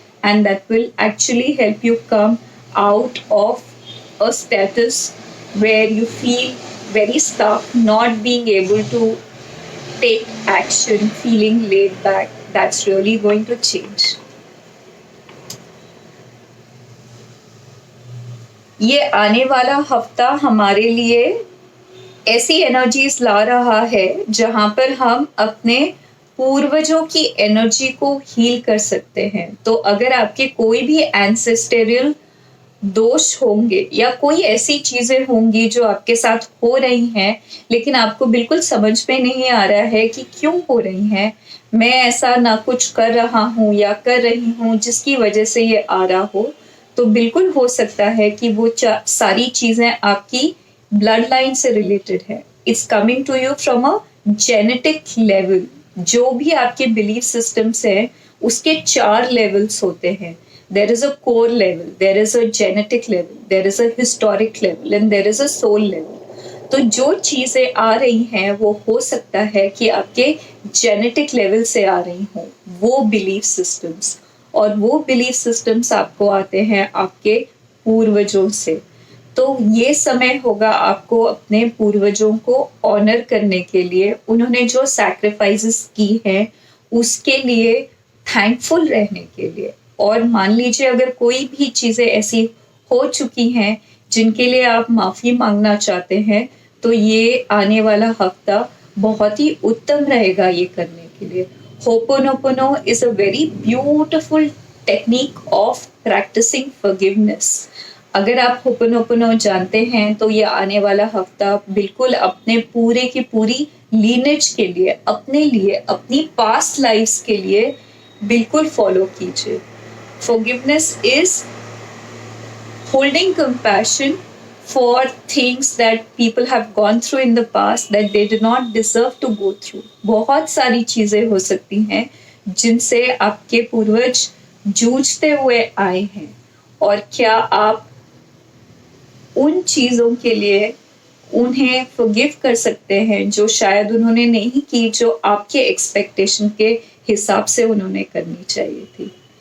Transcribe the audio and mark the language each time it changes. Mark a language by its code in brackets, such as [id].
[en] And that will actually help you come out of a status where you feel very stuck, not being able to take action, feeling laid back. That's really going to change. [hi] ये आने वाला हफ्ता हमारे लिए ऐसी energies ला रहा है जहां पर हम अपने पूर्वजों की एनर्जी को हील कर सकते हैं. तो अगर आपके कोई भी एंसेस्टेरियल दोष होंगे या कोई ऐसी चीजें होंगी जो आपके साथ हो रही हैं लेकिन आपको बिल्कुल समझ में नहीं आ रहा है कि क्यों हो रही हैं, मैं ऐसा ना कुछ कर रहा हूँ या कर रही हूँ जिसकी वजह से ये आ रहा हो, तो बिल्कुल हो सकता है कि वो सारी चीजें आपकी ब्लड लाइन से रिलेटेड है. [en] It's coming to you from a genetic level. [hi] जो भी आपके बिलीफ सिस्टम्स हैं उसके 4 लेवल्स होते हैं. [en] There is a core level, there is a genetic level, there is a historic level and there is a soul level. [hi] तो जो चीजें आ रही हैं वो हो सकता है कि आपके जेनेटिक लेवल से आ रही हों, वो बिलीफ सिस्टम्स. और वो बिलीफ सिस्टम्स आपको आते हैं आपके पूर्वजों से. तो ये समय होगा आपको अपने पूर्वजों को ऑनर करने के लिए. उन्होंने जो सैक्रिफाइसेस की हैं उसके लिए थैंकफुल रहने के लिए. और मान लीजिए अगर कोई भी चीजें ऐसी हो चुकी हैं जिनके लिए आप माफी मांगना चाहते हैं, तो ये आने वाला हफ्ता बहुत ही उत्तम रहेगा ये करने के लिए. [en] Ho'oponopono is a very beautiful technique of practicing forgiveness. [hi] अगर आप होपोनोपोनो जानते हैं तो ये आने वाला हफ्ता बिल्कुल अपने पूरे की पूरी लीनेज के लिए, अपने लिए, अपनी पास्ट लाइफ्स के लिए बिल्कुल फॉलो कीजिए. [en] Forgiveness is holding compassion for things that people have gone through in the past that they did not deserve to go through. [hi] बहुत सारी चीजें हो सकती हैं जिनसे आपके पूर्वज जूझते हुए आए हैं, और क्या आप उन चीजों के लिए उन्हें फॉरगिव कर सकते हैं जो शायद उन्होंने नहीं की, जो आपके एक्सपेक्टेशन के हिसाब से उन्होंने करनी चाहिए थी.